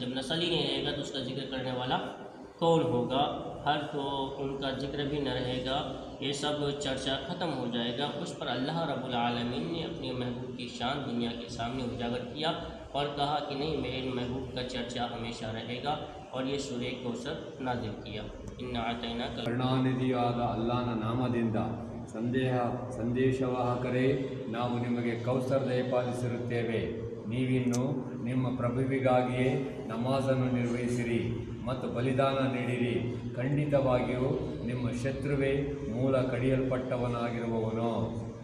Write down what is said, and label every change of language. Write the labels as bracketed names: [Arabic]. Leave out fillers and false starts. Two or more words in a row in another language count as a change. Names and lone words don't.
[Urdu] جب نسل ہی نہیں رہے گا تو اس کا ذکر کرنے والا کون ہوگا؟ ہر تو ان کا ذکر بھی نہ رہے گا، یہ سب چرچا ختم ہو جائے گا۔ اس پر اللہ رب العالمین نے اپنے محبوب کی شان دنیا کے سامنے اجاگر کیا اور کہا کہ نہیں، میرے محبوب کا چرچا ಹಮೇಶಾ رہے گا، اور یہ سورہ کوثر نازل کیا۔ [Arabic] إنا أعطيناك [Kannada] ಕರುಣಾನಿಧಿಯಾದ ಅಲ್ಲಾಹನ ನಾಮದಿಂದ ಸಂದೇಶವಾಹಕರೇ, ನಾವು ನಿಮಗೆ ಕೌಸರ್ ದಯಪಾಲಿಸಿರುತ್ತೇವೆ, ನೀವಿನ್ನು ನಿಮ್ಮ ಪ್ರಭುವಿಗಾಗಿಯೇ ನಮಾಜನ್ನು ನಿರ್ವಹಿಸಿರಿ ಮತ್ತು ಬಲಿದಾನ ನೀಡಿರಿ, ಖಂಡಿತವಾಗಿಯೂ ನಿಮ್ಮ ಶತ್ರುವೇ ಮೂಲ ಕಡಿಯಲ್ಪಟ್ಟವನಾಗಿರುವವನು।